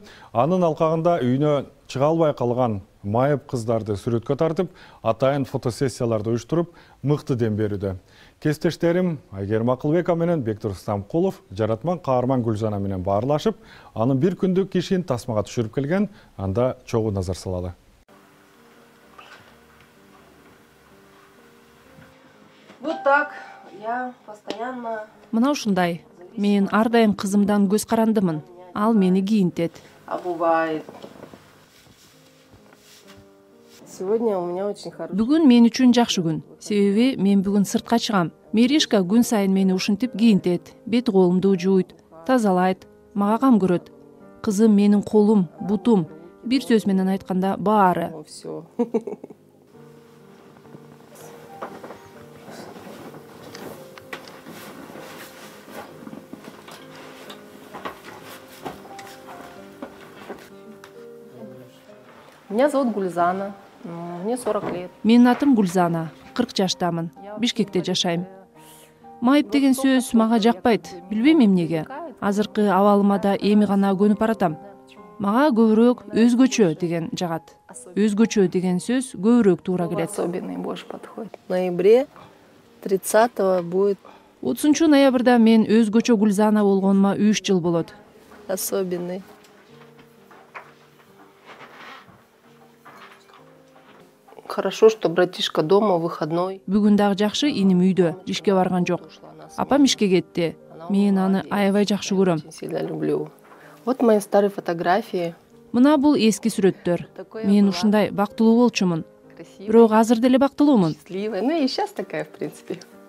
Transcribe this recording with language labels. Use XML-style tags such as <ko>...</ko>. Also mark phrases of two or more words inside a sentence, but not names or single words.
<ky>Анын алкагында үйүнө чыга албай калган майып кыздарды сүрөткө тартып, атайын фотосессияларды уюштуруп, мыкты дем берүүдө. Кесиптештерим Айгерим Акылбека менен Бектур Стамкулов жаратман каарман Гүлзана менен баарлашып, анын бир күндүк ишин тасмага түшүрүп келген. Анда чогуу назар салалы.</ky> <ru>Вот так, я постоянно...</ru> <ky>Мына ушундай. Мен ар дайым кызымдан көз карандымын. Ал мени кийинтет.</ky> <ru>Обувает. Сегодня у меня очень хороший...</ru> <ky>Бүгүн мен үчүн жакшы күн. Себеби мен бүгүн сыртка чыгам. Меришка күн сайын мени ушинтип кийинтет, бет колумду жууйт, тазалайт, мага кам көрөт. Кызым менин колум, бутум, бир сөз менен айтканда баары.</ky> <ru>Всё. Меня зовут Гульзана, мне 40 лет.</ru> <ky>Менин атым Гульзана, 40 жаштамын. Бишкекте жашайм. Майып деген сөз мага жакпайт. Билбейм эмнеге. Азыркы абалыма да эми гана көнүп баратам. Мага көбүрөөк өзгөчө деген жагат. Өзгөчө деген сөз көбүрөөк туура келет.</ky> <ru>Особенный больше подходит. В ноябре 30-го будет</ru> <ky>30 ноябрда мен өзгөчө Гульзана болгонума 3 жыл болот.</ky> <ru>особенный. Хорошо, что братишка дома, выходной.</ru> <ky>Бүгүн дагы жакшы, иним үйдө, ишке барган жок. Апам ишке кетти. Мен аны аябай жакшы көрөм.</ky> <ru>Сильно люблю. Вот мои старые фотографии.</ru> <ky>Мына бул эски сүрөттөр. Мен ушундай бактылуу болчумун. Бирок азыр деле бактылуумун.</ky> <ru>Счастливая. Ну и сейчас такая, в принципе.</ru>